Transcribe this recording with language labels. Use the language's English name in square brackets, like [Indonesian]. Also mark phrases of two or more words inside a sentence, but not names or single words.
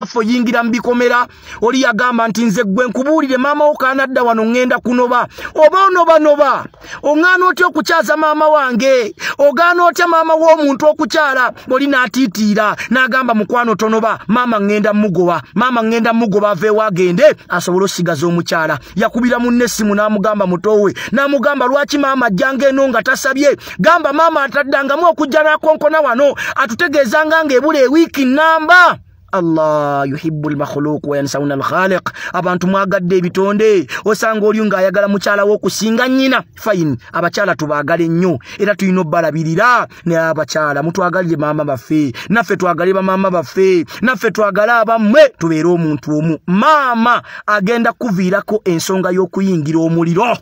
[Ganda] fo yingira mbikomera oli yagamba nti nze gwe nkubuulire maama wo kaanadda wano ngenda kunoba oba onoba ongana otya okukyaza maama wange ogana otya maama w'omuntu okukyala oli n'atiitiira n'agamba mukwano tonoba maama ngenda mugoba aveewo agende asobole osigaza omukyala yakubira munne essimu n'amugamba mutowe n'amugamba lwaki maama ajjanga eno nga tasabye gamba maama ataddangamu okujja n'akonkona wano atutegeezanga ng'ebula ewiiki nnamba. [Arabic] الله يحب المخلوق وينسون الخالق. [Ganda] Abantu mwagadde ebitonde osanga oli nga ayagala mukyala wo okusinga nnyina fine abakyala tubaagale nnyo era tulina obbalabirira ne abakyala mutwagalire maama baffe naffe twagale bamaama baffe naffe twagale abammwe tubeere omuntu omu. Maama agenda kuviirako ensonga y'okuyingira omuliro.